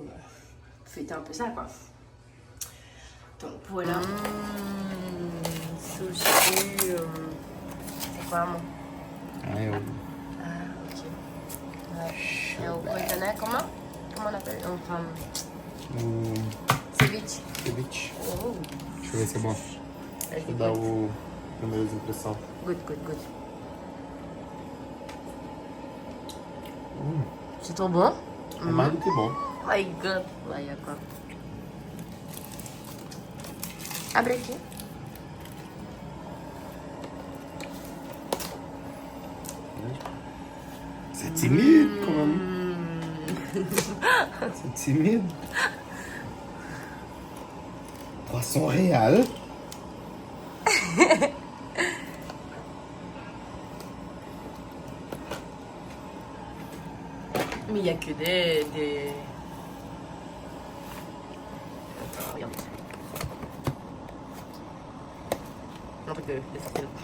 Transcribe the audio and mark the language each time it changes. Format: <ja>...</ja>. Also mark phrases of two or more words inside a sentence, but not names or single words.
<fr>Fêter un peu ça quoi. Donc voilà. Sushi. C'est quoi mon? Ah, ok. Ouais. Et au Guatemala, comment on appelle? Enfin, ceviche. Ceviche. Oh.</fr> <pt>Deixa eu ver se é bom. Deixa eu dar o primeiras impressões.</pt> <en>Good, good, good.</en> <fr>C'est trop bon?</fr> <pt>É mais do que bom.</pt> <en>My God.</en> <fr>Là, il y a quoi?</fr> <pt>Abre aqui. Você é tímido, como? Você é tímido?</pt> <fr>Poisson réal. Mais il n'y a que des... Attends, regarde. Un truc de sortir.</fr>